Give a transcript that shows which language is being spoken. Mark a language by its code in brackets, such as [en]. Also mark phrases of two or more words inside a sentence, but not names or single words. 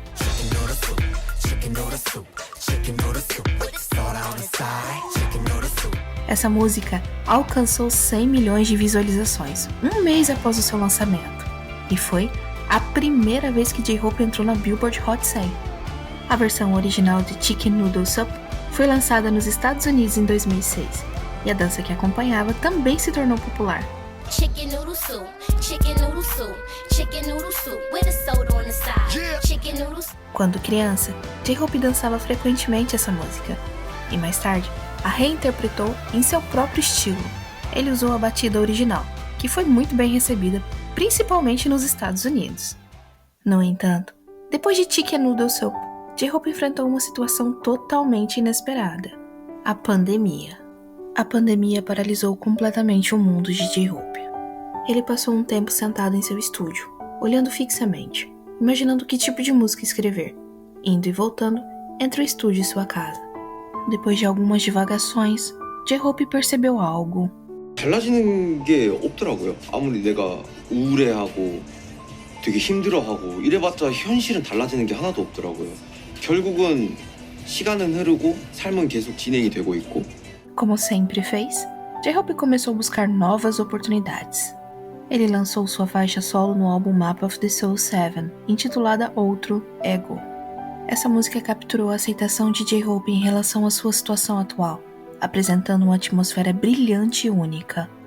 [pt] Essa música alcançou 100 milhões de visualizações, um mês após o seu lançamento, e foi a primeira vez que J-Hope entrou na Billboard Hot 100. A versão original de Chicken Noodle Soup foi lançada nos Estados Unidos em 2006, e a dança que acompanhava também se tornou popular. [en] Chicken noodle soup, chicken noodle soup, chicken noodle soup with a soda on the side. Chicken noodles. [pt] Quando criança, J-Hope dançava frequentemente essa música, e mais tarde a reinterpretou em seu próprio estilo. Ele usou a batida original, que foi muito bem recebida, principalmente nos Estados Unidos. No entanto, depois de Chicken Noodle Soup, J-Hope enfrentou uma situação totalmente inesperada: a pandemia. A pandemia paralisou completamente o mundo de J-Hope. Ele passou um tempo sentado em seu estúdio, olhando fixamente, imaginando que tipo de música escrever, indo e voltando entre o estúdio e sua casa. Depois de algumas divagações, J-Hope percebeu algo. [ko] 달라지는 게 없더라고요. 아무리 내가 우울해하고 되게 힘들어하고 이래봤자 현실은 달라지는 게 하나도 없더라고요. 결국은 시간은 흐르고 삶은 계속 진행이 되고 있고. [pt] Como sempre fez, J-Hope começou a buscar novas oportunidades. Ele lançou sua faixa solo no álbum Map of the Soul 7, intitulada Outro Ego. Essa música capturou a aceitação de J-Hope em relação à sua situação atual, apresentando uma atmosfera brilhante e única.